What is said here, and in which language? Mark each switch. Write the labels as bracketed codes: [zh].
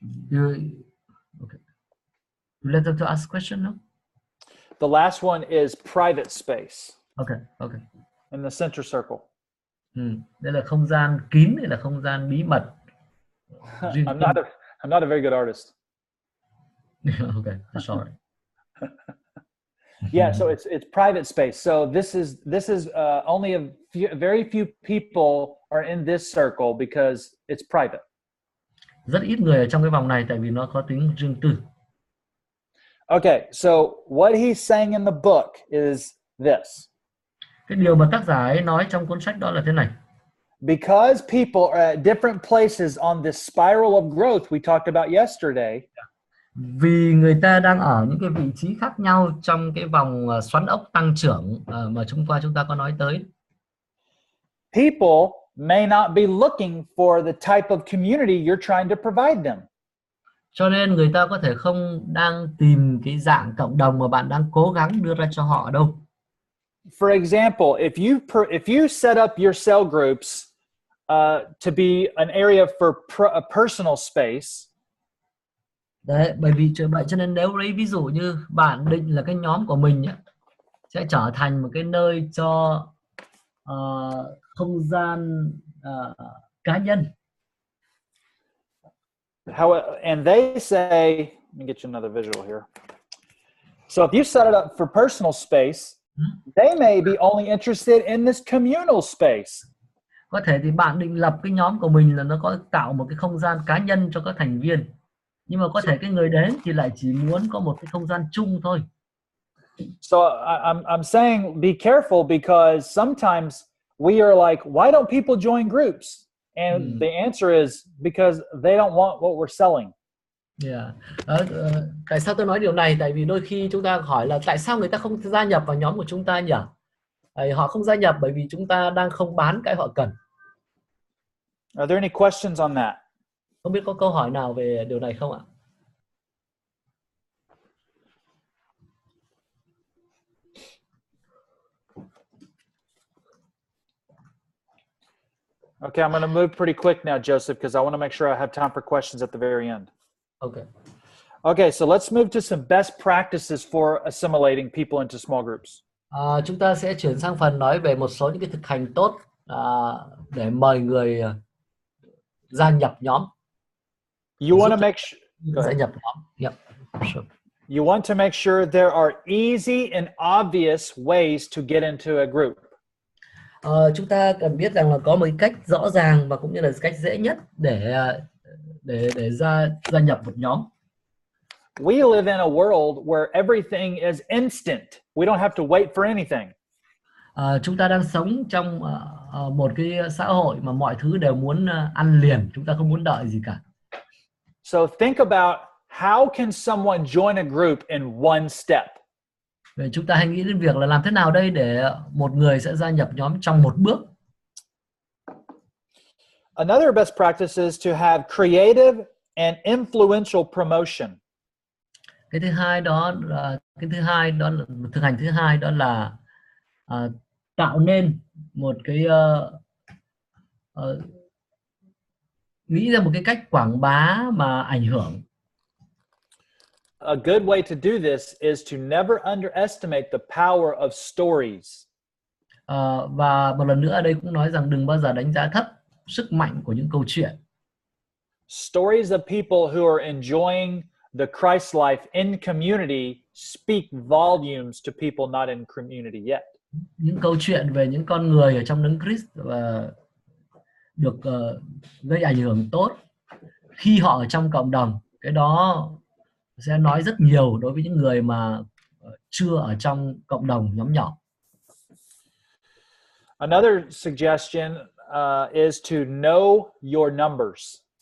[en] You let them to ask question, no? The last one is private space. Okay. In the center circle. [vi] Đây là không gian kín, đây là không gian bí mật. [en] I'm not a very good artist. Okay, sorry. Yeah, so it's private space. So this is only very few people are in this circle because it's private. [vi] Rất ít người ở trong cái vòng này tại vì nó có tính riêng tư. [en] Okay, so what he's saying in the book is this. [vi] Cái điều mà tác giả ấy nói trong cuốn sách đó là thế này. [en] Because people are at different places on this spiral of growth we talked about yesterday. [vi] Vì người ta đang ở những cái vị trí khác nhau trong cái vòng xoắn ốc tăng trưởng mà chúng ta có nói tới. [en] People may not be looking for the type of community you're trying to provide them. [vi] Cho nên người ta có thể không đang tìm cái dạng cộng đồng mà bạn đang cố gắng đưa ra cho họ đâu. [en] For example, if you set up your cell groups to be an area for a personal space. [vi] Đấy, bởi vì vậy cho nên nếu lấy ví dụ như bạn định là cái nhóm của mình sẽ trở thành một cái nơi cho không gian cá nhân. [en] And they say, let me get you another visual here. So if you set it up for personal space, they may be only interested in this communal space. [vi] Có thể thì bạn định lập cái nhóm của mình là nó có tạo một cái không gian cá nhân cho các thành viên. Nhưng mà có thể cái người đến thì lại chỉ muốn có một cái không gian chung thôi. [en] So I'm saying be careful because sometimes we are like, why don't people join groups? And the answer is because they don't want what we're selling. Yeah. [vi] Tại sao tôi nói điều này? Tại vì đôi khi chúng ta hỏi là tại sao người ta không gia nhập vào nhóm của chúng ta nhỉ? Họ không gia nhập bởi vì chúng ta đang không bán cái họ cần. [en] Are there any questions on that? [vi] Không biết có câu hỏi nào về điều này không ạ? [en] Okay, I'm going to move pretty quick now, Joseph, because I want to make sure I have time for questions at the very end. Okay. Okay, so let's move to some best practices for assimilating people into small groups. [vi] Chúng ta sẽ chuyển sang phần nói về một số những cái thực hành tốt để mời người gia nhập nhóm. [en] You want to make sure [vi] gia nhập nhóm. [en] Yep. Sure. You want to make sure there are easy and obvious ways to get into a group. [vi] Chúng ta cần biết rằng là có một cách rõ ràng và cũng như là cách dễ nhất để gia nhập một nhóm. [en] We live in a world where everything is instant. We don't have to wait for anything. [vi] Chúng ta đang sống trong một cái xã hội mà mọi thứ đều muốn ăn liền, chúng ta không muốn đợi gì cả. [en] So think about how can someone join a group in one step? [vi] Vậy chúng ta hãy nghĩ đến việc là làm thế nào đây để một người sẽ gia nhập nhóm trong một bước. [en] Another best practice is to have creative and influential promotion. [vi] Cái thứ hai đó là thực hành thứ hai đó là tạo nên một cái nghĩ ra một cái cách quảng bá mà ảnh hưởng. [en] A good way to do this is to never underestimate the power of stories. [vi] Và một lần nữa ở đây cũng nói rằng đừng bao giờ đánh giá thấp sức mạnh của những câu chuyện. [en] Stories of people who are enjoying the Christ life in community speak volumes to people not in community yet. [vi] Những câu chuyện về những con người ở trong đấng Christ và được gây ảnh hưởng tốt khi họ ở trong cộng đồng, cái đó sẽ nói rất nhiều đối với những người mà chưa ở trong cộng đồng nhóm nhỏ. [en] Another suggestion is to know your numbers.